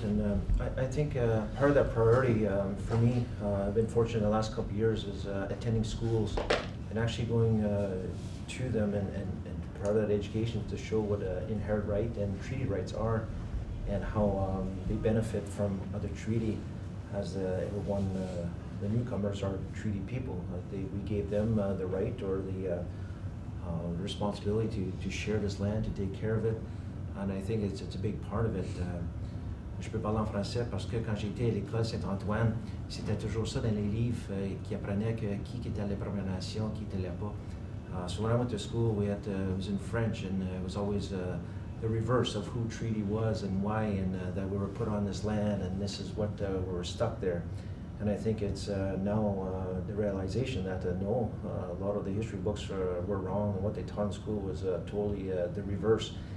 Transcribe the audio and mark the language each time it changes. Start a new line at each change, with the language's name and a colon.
English: And I think part of that priority for me, I've been fortunate the last couple of years, is attending schools and actually going to them and part of that education to show what inherent right and treaty rights are, and how they benefit from other treaty, as everyone, the newcomers are treaty people. We gave them the right or the responsibility to share this land, to take care of it, and I think it's a big part of it.
French: je peux parler en français parce que quand j'étais à l'école Saint-Antoine, c'était toujours ça dans les livres qui apprenaient que qui était les Premières Nations, qui était là-bas.
English: So when I went to school, it was in French, and it was always the reverse of who treaty was and why, and that we were put on this land, and this is what we were stuck there. And I think it's now the realization that no, a lot of the history books were wrong, and what they taught in school was totally the reverse.